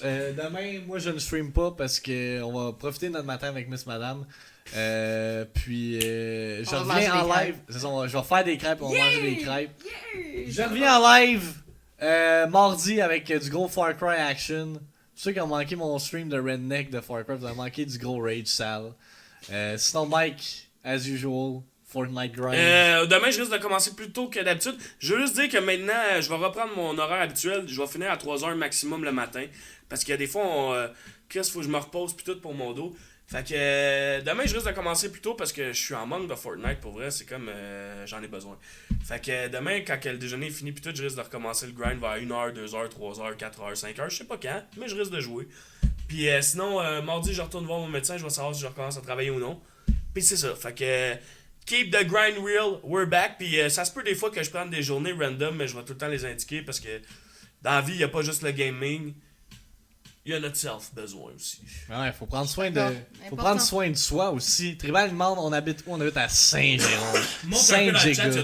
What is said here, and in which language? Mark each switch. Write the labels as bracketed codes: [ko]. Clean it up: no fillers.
[fr] Demain, moi, je ne stream pas parce que on va profiter de notre matin avec Miss Madame. Puis, je On va reviens manger en des live. C'est ça, je vais faire des crêpes, on va manger des crêpes. [en] Yeah! [fr] Je reviens en live mardi avec du gros Far Cry action. Pour ceux qui ont manqué mon stream de Redneck de Far Cry, vous avez manqué du gros Rage sale. Sinon, Mike, [en] as usual, [fr] Fortnite grind. Demain, je risque de commencer plus tôt que d'habitude. Je veux juste dire que maintenant, je vais reprendre mon horaire habituel. Je vais finir à 3h maximum le matin. Parce qu'il y a des fois, Chris, faut que je me repose puis tout pour mon dos. Fait que demain, je risque de commencer plus tôt parce que je suis en manque de Fortnite. Pour vrai, c'est comme j'en ai besoin. Fait que demain, quand le déjeuner est fini puis tout, je risque de recommencer le grind vers 1h, 2h, 3h, 4h, 5h. Je sais pas quand, mais je risque de jouer. Puis sinon, mardi, je retourne voir mon médecin. Je vais savoir si je recommence à travailler ou non. Puis c'est ça. Fait que [en] keep the grind real, we're back. [fr] Puis ça se peut des fois que je prenne des journées random, mais je vais tout le temps les indiquer parce que dans la vie, il n'y a pas juste le gaming. Il y a notre self besoin aussi. Ouais, faut prendre soin de. D'accord. Faut Important. prendre soin de soi aussi. Tribal demande, on habite où? On habite à Saint-Jérôme. Montre un peu dans le chat, il y a Saint-Giga.